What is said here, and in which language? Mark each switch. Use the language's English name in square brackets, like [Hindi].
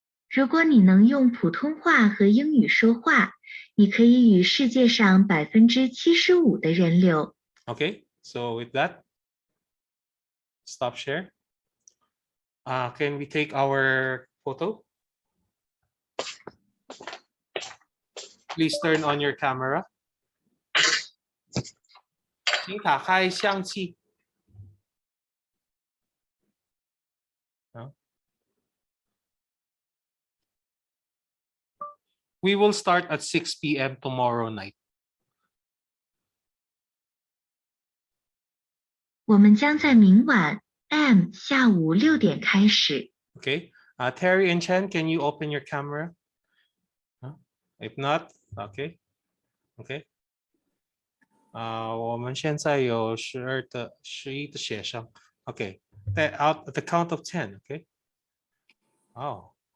[Chinese] 如果你能用普通话和英语说话，你可以与世界上75%的人流。 [English] Okay, so with that, stop share. Can we take our photo? Please turn on your camera. [Chinese] 请打开相机。 [English] We will start at 6 p.m. tomorrow night. [Chinese] 我们将在明晚下午6点开始。 [English] Okay, Terry and Chen, can you open your camera? If not, okay, okay. [Chinese] 我们现在有11的学生。 [English] Okay, out at the count of 10. Okay. Oh.